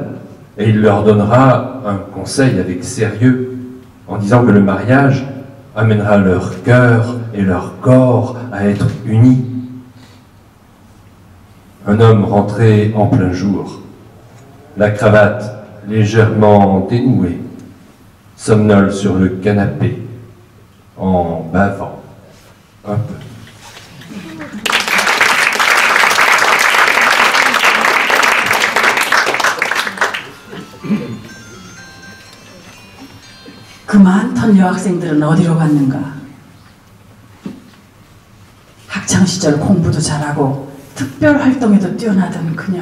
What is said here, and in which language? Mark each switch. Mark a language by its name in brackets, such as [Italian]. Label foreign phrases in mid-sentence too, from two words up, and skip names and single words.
[French] Et il leur donnera un conseil avec sérieux en disant que le mariage amènera leur cœur et leur corps à être unis. Un homme rentré en plein jour, la cravate légèrement dénouée, somnole sur le canapé en bavant un peu. [Korean] 그 많던 여학생들은 어디로 갔는가? 학창시절 공부도 잘하고 특별 활동에도 뛰어나던 그녀.